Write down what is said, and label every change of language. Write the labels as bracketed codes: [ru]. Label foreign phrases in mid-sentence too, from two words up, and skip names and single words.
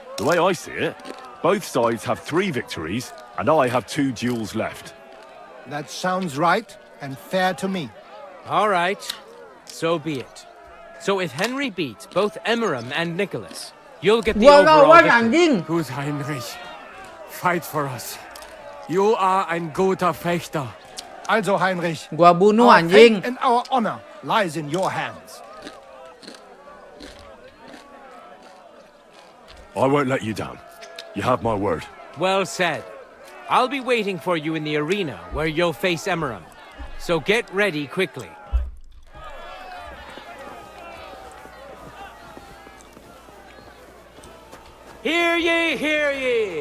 [en] The way I see it, both sides have 3 victories, and I have 2 duels left. That sounds right and fair to me. All right, so be it. So if Henry beats both Emmeram and Nicholas, you'll get the overall victory. Gut, Heinrich. Fight for us. You are [de] ein guter Fechter. Also, Heinrich. [id] Gua bunuh, [en] our [id] anjing. [en] fate and our honor lies in your hands. I won't let you down. You have my word. Well said. I'll be waiting for you in the arena where you'll face Emmeram. So get ready quickly. Hear ye, hear ye!